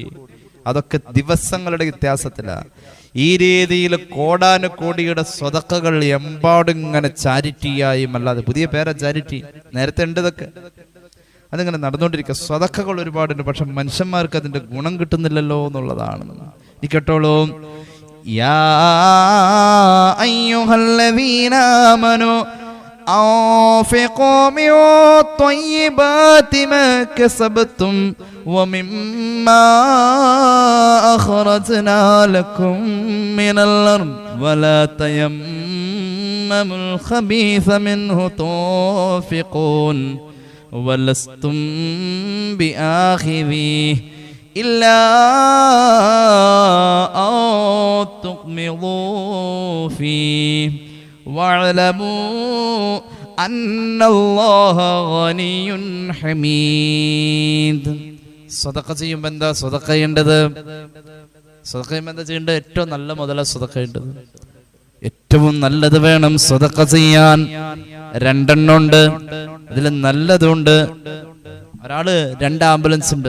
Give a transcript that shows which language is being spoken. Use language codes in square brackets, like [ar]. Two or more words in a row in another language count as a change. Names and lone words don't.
[ml] അതൊക്കെ ദിവസങ്ങളുടെ വ്യത്യാസത്തിലാണ്. ഈ രീതിയിൽ കോടാനുകോടിയുടെ സ്വതക്കകൾ എമ്പാടും ഇങ്ങനെ ചാരിറ്റിയായും അല്ലാതെ പുതിയ പേരാ ചാരിറ്റി, നേരത്തെ ഉണ്ട് ഇതൊക്കെ, അതിങ്ങനെ നടന്നുകൊണ്ടിരിക്കുക. സ്വതക്കകൾ ഒരുപാടുണ്ട്, പക്ഷെ മനുഷ്യന്മാർക്ക് അതിന്റെ ഗുണം കിട്ടുന്നില്ലല്ലോ എന്നുള്ളതാണ്. ഈ കേട്ടോളൂ, [ar] يا أيها الذين آمنوا أنفقوا من طيبات ما كسبتم ومما أخرجنا لكم من الأرض ولا تيمموا الخبيث منه تنفقون ولستم بآخذيه إلا أن تغمضوا فيه واعلموا أن الله غني حميد. [ml] സ്വതക്ക ചെയ്യുമ്പോൾ എന്താ സ്വതക്ക ചെയ്യേണ്ടത്? സ്വതക്ക ചെയ്യുമ്പോൾ എന്താ ചെയ്യേണ്ടത്? ഏറ്റവും നല്ല മുതല സ്വതക്ക ചെയ്യേണ്ടത്. ഏറ്റവും നല്ലത് വേണം സ്വതക്ക ചെയ്യാൻ. 2 എണ്ണം ഉണ്ട്, അതിൽ നല്ലതുണ്ട്. ഒരാള് 2 ആംബുലൻസ് ഉണ്ട്.